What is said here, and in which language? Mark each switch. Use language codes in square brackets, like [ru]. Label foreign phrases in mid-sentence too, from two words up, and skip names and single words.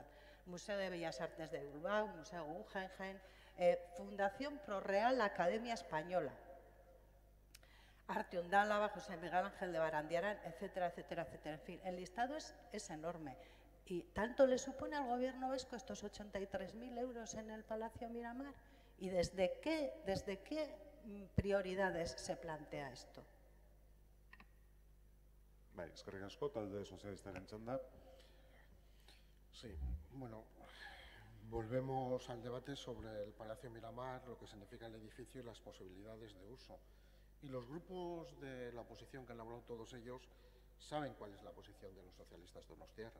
[es] Museo de Bellas Artes de Bilbao, Museo Guggenheim, Fundación ProReal, Academia Española, Arte Ondálava, José Miguel Ángel de Barandiarán, etcétera, etcétera, etcétera. En fin, el listado es enorme. ¿Y tanto le supone al Gobierno vasco estos 83.000 euros en el Palacio Miramar? ¿Y desde qué prioridades se plantea esto? [eu] Bai, eskerrik asko, talde sozialistaren txanda. [es] Sí, bueno, volvemos al debate sobre el Palacio Miramar, lo que significa el edificio y las posibilidades de uso. Y los grupos de la oposición que han hablado, todos ellos, saben cuál es la posición de los socialistas donostiarras.